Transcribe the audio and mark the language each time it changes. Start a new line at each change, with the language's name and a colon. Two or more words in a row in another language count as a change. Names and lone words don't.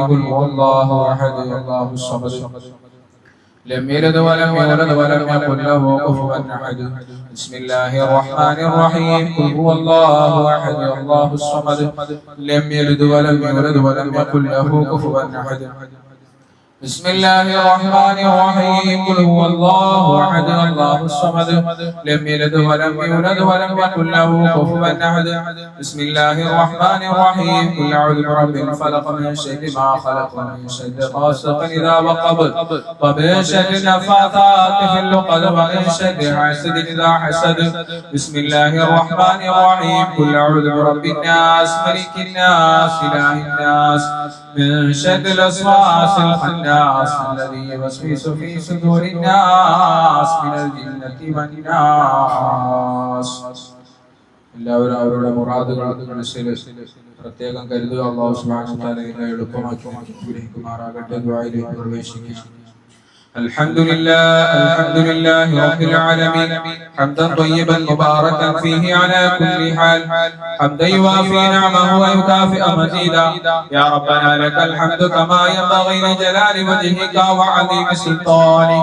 Arabic: قل هو الله أحد الله الصمد لم يلد ولم يولد ولم يكن له كفوا أحد. بسم الله الرحمن الرحيم. قل هو الله أحد الله الصمد لم يلد ولم يولد ولم يكن له كفوا أحد. بسم الله الرحمن الرحيم. قل هو الله احد الله الصمد لم يلد ولم يولد ولم يكن له كفوا احد. بسم الله الرحمن الرحيم. قل اعوذ برب الفلق من شر ما خلق ومن شر غاسق اذا وقب ومن شر النفاثات في العقد ومن شر حاسد اذا حسد. بسم الله الرحمن الرحيم. قل اعوذ برب الناس ملك الناس اله الناس من شر الوسواس الخناس الذي يوسوس في صدور الناس من الجنة والناس.
Malayalam: എല്ലാവരും അവരുടെ മുറാദുകൾ മനസ്സിൽ പ്രത്യേകം കരുതുക. അല്ലാഹു
Arabic: سبحانه وتعالى
Malayalam: ഇതിനെ എളുപ്പമാക്കി അനുഗ്രഹിക്കുമാറാകട്ടെ. ദുആയിലേക്ക് പ്രവേശിക്കുക.
Arabic: الحمد لله رب العالمين حمدا طيبا مباركا فيه على كل حال حمدا يوافي نعمه ويكافئ مزيدا. يا ربنا لك الحمد كما ينبغي لجلال وجهك وعظيم سلطانك.